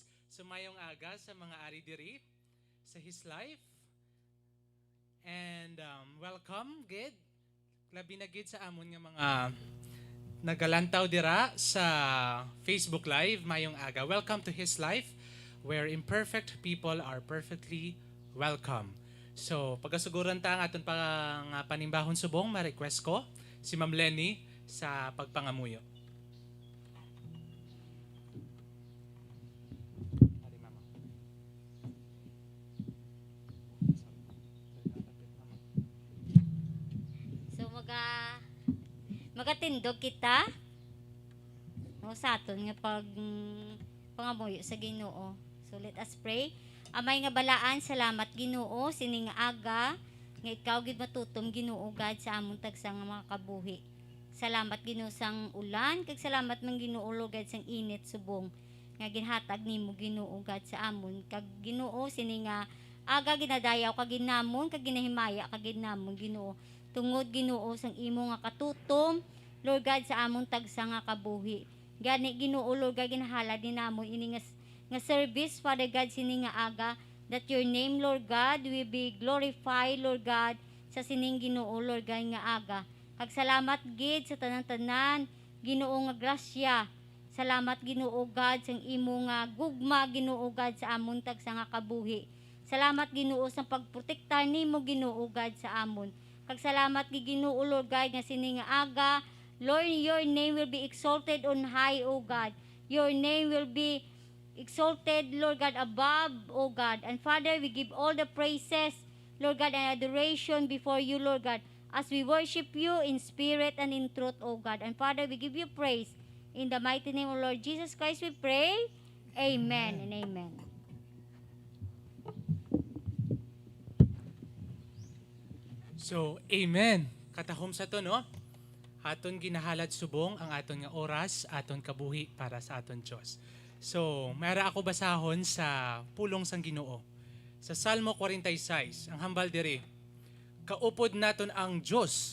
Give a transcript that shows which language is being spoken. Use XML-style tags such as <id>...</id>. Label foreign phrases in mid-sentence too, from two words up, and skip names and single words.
<hil>So mayong aga sa mga ari diri sa His Life.</hil> <en>And welcome gid.</en> <hil>Labi na gid sa amon nga mga nagalantaw dira sa Facebook Live mayong aga.</hil> <en>Welcome to His Life, where imperfect people are perfectly welcome.</en> <hil>So, pagkasuguran ta ang aton pang panimbahon subong, ma-request ko si Ma'am Lenny sa pagpangamuyo. So, magatindog kita no, sa aton nga pangamuyo sa Ginoo.</hil> <en>So, let us pray.</en> <hil>Amay nga balaan, salamat Ginoo, sining aga, nga ikaw gid matutom Ginoo God sa among tagsa nga mga kabuhi. Salamat Ginoo sang ulan, kag salamat man Ginoo</hil> <en>Lord God</en> <hil>sang init subong nga ginhatag nimo Ginoo God sa amon. Kag Ginoo sini nga aga ginadayaw kag ginamon kag ginahimaya kag ginamon Ginoo. Tungod Ginoo sang imo nga katutom</hil> <en>Lord God</en> <hil>sa amon tagsa nga kabuhi. Gani Ginoo</hil> <en>Lord God</en> <hil>ginahalad ni namon ini nga service</hil> <en>Father God</en> <hil>sini nga aga,</hil> <en>that your name Lord God will be glorified Lord God</en> <hil>sa sining Ginoo</hil> <en>Lord God</en> <hil>nga aga. Kag salamat gid sa tanan-tanan Ginoo nga grasya. Salamat Ginoo God sang imo nga gugma Ginoo God sa amon tagsa nga kabuhi. Salamat Ginoo sa pagprotektar nimo Ginoo God sa amon. Kag salamat gi Ginoo</hil> <en>Lord God</en> <hil>nga sini nga aga,</hil> <en>Lord, your name will be exalted on high, O God. Your name will be exalted, Lord God, above, O God. And Father, we give all the praises, Lord God, and adoration before you, Lord God, as we worship you in spirit and in truth, O God. And Father, we give you praise. In the mighty name of Lord Jesus Christ, we pray. Amen and amen. So, amen.</en> <hil>Katahom sa to, no? Aton ginahalad subong ang aton nga oras, aton kabuhi para sa aton Diyos. So, mayra ako basahon sa pulong sang Ginoo. Sa Salmo 46, ang hambal diri, kaupod naton ang Diyos.</hil>